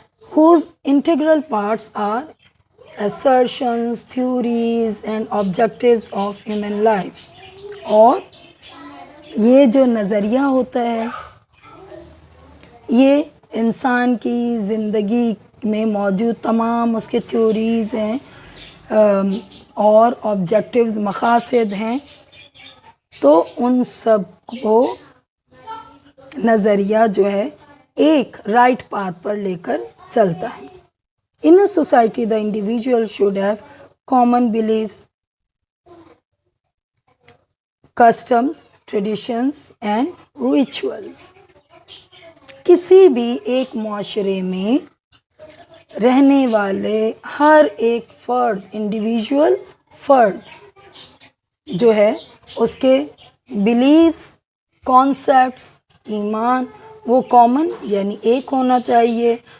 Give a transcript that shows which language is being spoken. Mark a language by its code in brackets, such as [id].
[en] whose integral parts are assertions, theories and objectives of human life۔ [ur] اور یہ جو نظریہ ہوتا ہے یہ انسان کی زندگی میں موجود تمام اس کے تھیوریز ہیں اور آبجیکٹیوز، مقاصد ہیں، تو ان سب کو نظریہ جو ہے ایک رائٹ پاتھ پر لے کر چلتا ہے. [en] In a society, the individual should have common beliefs, customs, traditions and rituals. [ur] کسی بھی ایک معاشرے میں رہنے والے ہر ایک فرد، انڈیویژول فرد جو ہے، اس کے بلیفس، کانسیپٹس، ایمان وہ کامن یعنی ایک ہونا چاہیے.